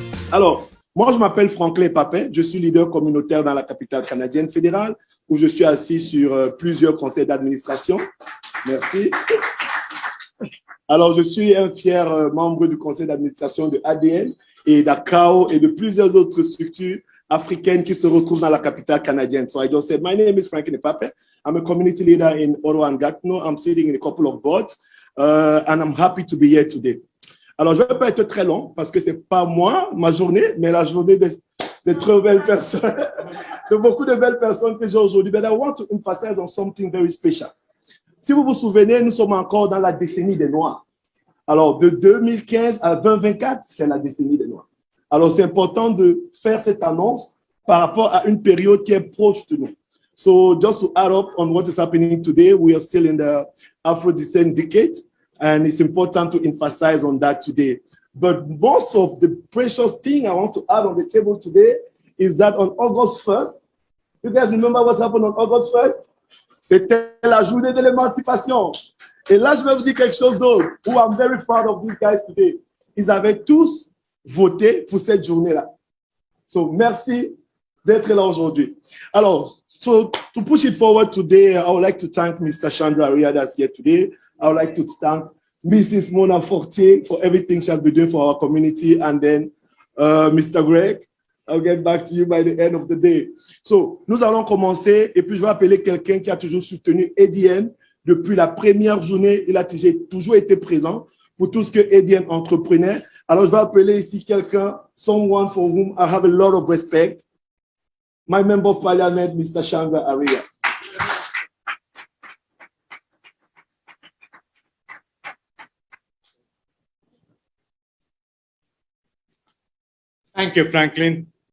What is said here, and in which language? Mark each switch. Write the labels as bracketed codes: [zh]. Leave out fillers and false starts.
[fr] Alors, moi, je m'appelle Franklin Papin. Je suis leader communautaire dans la capitale canadienne fédérale, où je suis assis sur plusieurs conseils d'administration. Merci. Alors, je suis un fier membre du conseil d'administration de ADN et d'ACAO et de plusieurs autres structures africaines qui se retrouvent dans la capitale canadienne. [en] So I just said, my name is Franklin Papin. I'm a community leader in Ottawa and Gatineau. I'm sitting in a couple of boards and I'm happy to be here today. [fr] Alors, je ne vais pas être très long parce que ce n'est pas moi, ma journée, mais la journée de très belles personnes, de beaucoup de belles personnes que j'ai aujourd'hui. [en] But I want to emphasize on something very special. [fr] Si vous vous souvenez, nous sommes encore dans la décennie des Noirs. Alors, de 2015 à 2024, c'est la décennie des Noirs. Alors, c'est important de faire cette annonce par rapport à une période qui est proche de nous. [en] So, just to add up on what is happening today, we are still in the Afro-descent decade, and it's important to emphasize on that today. But most of the precious thing I want to add on the table today is that on August 1st, you guys remember what happened on August 1st? [fr] C'était la journée de l'émancipation. Et là, je vais vous dire quelque chose d'autre, [en] who I'm very proud of these guys today. [fr] Ils avaient tous voté pour cette journée-là. So, merci d'être là aujourd'hui. [en] Alors, so to push it forward today, I would like to thank Mr. Chandra Aria that's here today. I would like to thank Mrs. Mona Fortier for everything she has been doing for our community. And then Mr. Greg, I'll get back to you by the end of the day. [fr] So, nous allons commencer et puis je vais appeler quelqu'un qui a toujours soutenu ADN depuis la première journée. Il a toujours été présent pour tout ce que ADN entreprenait. Alors, je vais appeler ici quelqu'un, [en] someone for whom I have a lot of respect. My member of parliament, Mr. Chandra Aria. Thank you, Franklin.